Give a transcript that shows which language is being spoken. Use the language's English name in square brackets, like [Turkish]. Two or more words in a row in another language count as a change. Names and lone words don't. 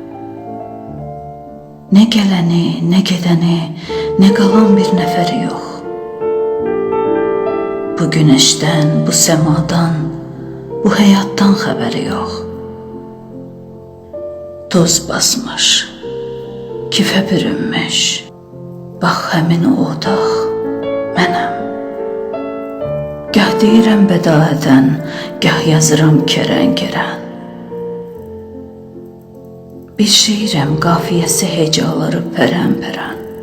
[Turkish] Ne geleni, ne gedeni, ne kalan bir neferi yok. Bu güneşten, bu semadan, bu hayattan haberi yok. Toz basmış, kife bürünmüş, [Azerbaijani] bax həmin o otaq mənəm. Gah deyirəm bədaədən, gah yazıram kərən-kərən. Bir şeirəm qafiyəsi hecaları pərən-pərən.